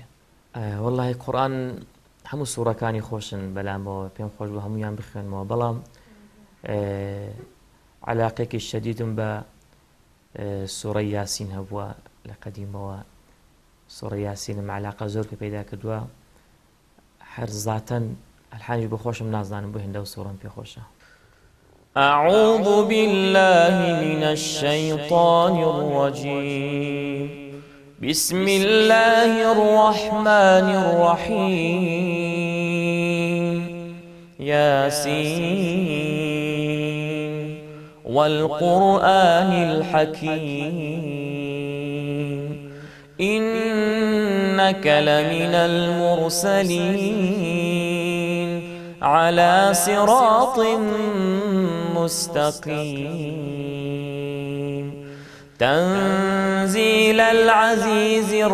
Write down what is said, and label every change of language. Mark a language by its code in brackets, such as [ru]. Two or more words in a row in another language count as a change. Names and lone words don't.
[ckb] وەڵڵاهی قورئان هەموو سوورەکانی خۆشن بەلامەوە، پێم خۆش بوو هەموویان بخوێنمەوە، بەڵام عەلاقەیەکی شەدیدم بە سوورەی یاسین هەبووە لە قەدیمەوە. سوورەی یاسینم عەلاقە زۆر پێ پەیدا کردووە، هەر زاتەن ئەلحانیش بۆ خۆشم نازانم بۆ هێندە و سوورەم پێ خۆشە. [ar] أعوذ بالله من الشيطان الرجيم. بسم الله الرحمن الرحيم. ياسين والقرآن الحكيم إنك لمن المرسلين على صراط مستقيم تنزيل العزيز